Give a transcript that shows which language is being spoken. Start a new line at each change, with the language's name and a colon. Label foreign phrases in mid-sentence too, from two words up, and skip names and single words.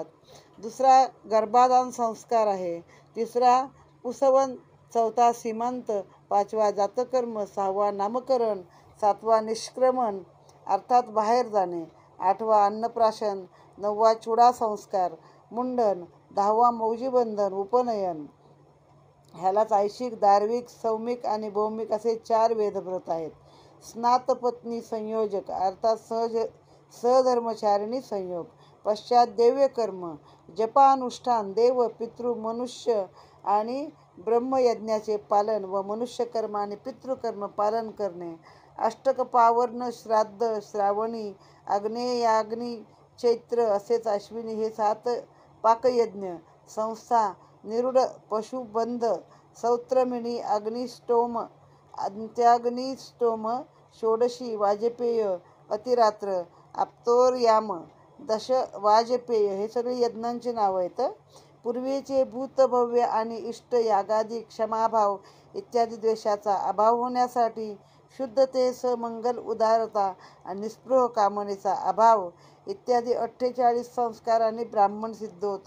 Marathi: दुसरा गर्भाधान संस्कार आहे. तिसरा पुंसवन, चौथा सीमांत, 5वा जातकर्म, 6वा नामकरण, 7वा निष्क्रमण अर्थात बाहेर जाणे, 8वा अन्नप्राशन, 9वा चुडा संस्कार, मुंडन, 10वा मौजीबंधन, उपनयन. ह्यालाच ऐशिक, दार्विक, सौमिक आणि भौमिक असे 4 वेदव्रत आहेत. स्नातपत्नी संयोजक अर्थात सहधर्मचारिणी संयोग. पश्चात देव्यकर्म, जपानुष्ठान, देव, पितृ, मनुष्य आणि ब्रह्मयज्ञाचे पालन व मनुष्यकर्म आणि पितृकर्म पालन करणे. अष्टक पावर्ण, श्राद्ध, श्रावणी, आग्नेयाग्नी, चैत्र असेच अश्विनी हे 7 पाकयज्ञ. संस्था, निरुड, पशुबंध, सौत्रमिणी, अग्निष्टोम, अंत्याग्निष्टोम षोडशी वाजपेय अतिरात्र आप्तोर्याम दश वाजपेय हे सगळे यज्ञांची नावं आहेत. पूर्वीचे भूतभव्य आणि इष्ट यागादी क्षमाभाव इत्यादी द्वेषाचा अभाव होण्यासाठी, शुद्धतेस मंगल उदारता आणि निस्पृह कामनेचा अभाव इत्यादी 48 संस्कारांनी ब्राह्मण सिद्ध होतो.